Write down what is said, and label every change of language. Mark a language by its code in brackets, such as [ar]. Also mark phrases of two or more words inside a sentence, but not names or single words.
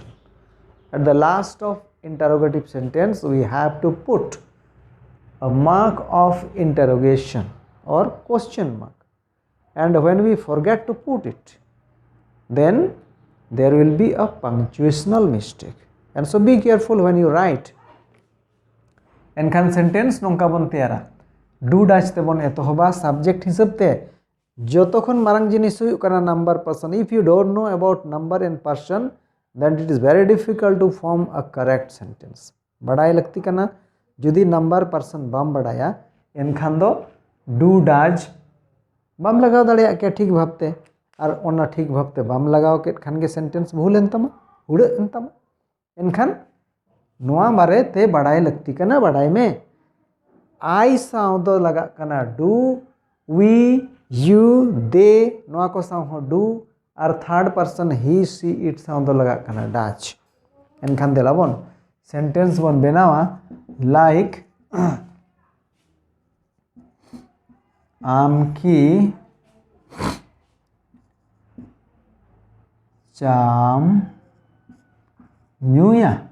[en] At the last of interrogative sentence, we have to put a mark of interrogation or question mark, and when we forget to put it, then there will be a punctuational mistake. And so be careful when you write. [sat] एनखान सेंटेंस नोंका बन तैयारा डू डाच तेबन एतहबा सब्जेक्ट हिसाब ते जतखन मारांग जिनिस हुयुग काना [en] number person. If you don't know about number and person, then it is very difficult to form a correct sentence. [sat] बड़ाई लगती कना जुदी [en] number person [sat] बाम बड़ाया एनखान दो डू डाज बाम लगाव दाड़ेया के ठीक भाबते और ओना ठीक भाबते बाम लगाव के खान के सेंटेंस भूल एन तमा उड़ एन तमा. एनखान नोआ बारे ते बड़ाई लगती कना. बड़ाई में आई साव दो लगा कना डू, [en] we, you, they [sat] नोआ को साव हो डू और [en] third person he, she, it [sat] साव दो लगा कना डाच. एनखान देला बन सेंटेंस बन बनावा लाइक आम की चाम न्यूया.